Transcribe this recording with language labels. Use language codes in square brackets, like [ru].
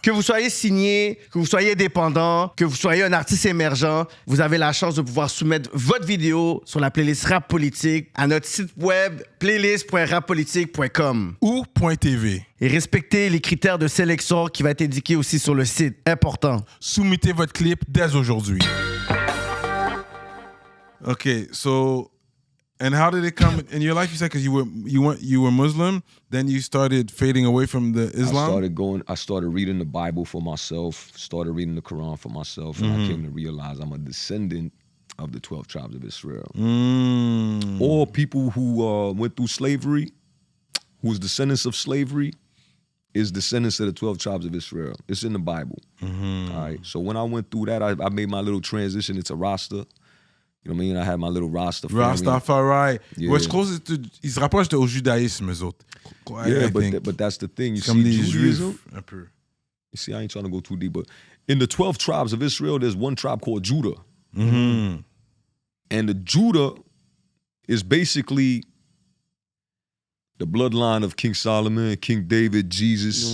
[fr] Que vous soyez signé, que vous soyez dépendant, que vous soyez un artiste émergent, vous avez la chance de pouvoir soumettre votre vidéo sur la playlist Rap Politique à notre site web playlist.rapolitique.com Ou .tv. et respectez les critères de sélection qui va être indiqué aussi sur le site. Important. Soumettez votre clip dès aujourd'hui. [en] Okay, so, and how did it come in your life? You said because you were Muslim, then you started fading away from the Islam. I started reading the Bible for myself, started reading the Quran for myself, and I came to realize I'm a descendant of the 12 tribes of Israel. All people who went through slavery, who's descendants of slavery, is descendants of the 12 tribes of Israel. It's in the Bible. All right. So when I went through that, I made my little transition into Rasta. You know what I mean? I had my little Rasta family. Rastafari. Yeah. [fr] Ouais, je crois qu'ils se rapprochent au judaïsme, eux autres. [en] Yeah, I think. but that's the thing. You [fr] Comme [en] see, [fr] les [en] Judaism, [fr] Juifs, un peu. [en] you see, I ain't trying to go too deep, but in the 12 tribes of Israel, there's one tribe called Judah. And the Judah is basically the bloodline of King Solomon, King David, Jesus.